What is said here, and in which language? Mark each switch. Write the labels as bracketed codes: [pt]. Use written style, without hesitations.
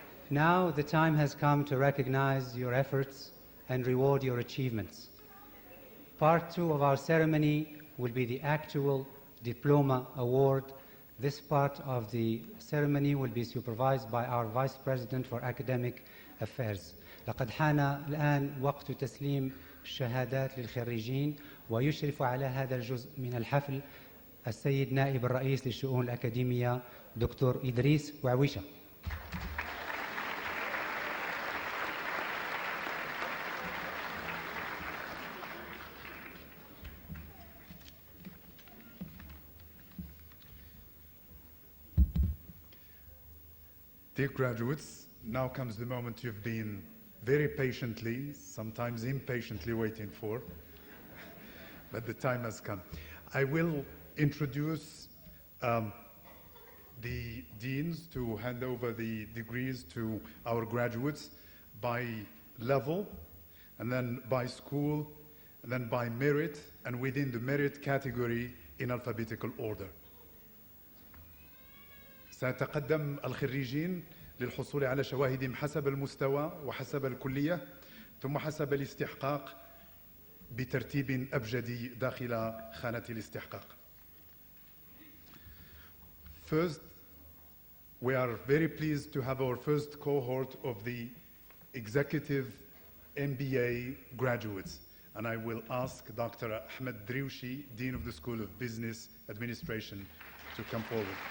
[en] Now the time has come to recognize your efforts and reward your achievements. Part 2 of our ceremony will be the actual diploma award. This part of the ceremony will be supervised by our Vice President for Academic Affairs. [ar] لقد حان الآن وقت تسليم الشهادات للخريجين، ويشرف على هذا الجزء من الحفل السيد نائب الرئيس للشؤون الأكاديمية دكتور إدريس وعويشة. [en] Dear graduates, now comes the moment you've been very patiently, sometimes impatiently waiting for, but the time has come. I will introduce the deans to hand over the degrees to our graduates by level, and then by school, and then by merit, and within the merit category in alphabetical order. [ar] سيتقدم الخريجين للحصول على شواهدهم حسب المستوى وحسب الكلية ثم حسب الاستحقاق بترتيب أبجدي داخل خانة الاستحقاق. [en] First, we are very pleased to have our first cohort of the executive MBA graduates, and I will ask Dr. Ahmed Driouchi, Dean of the School of Business Administration, to come forward.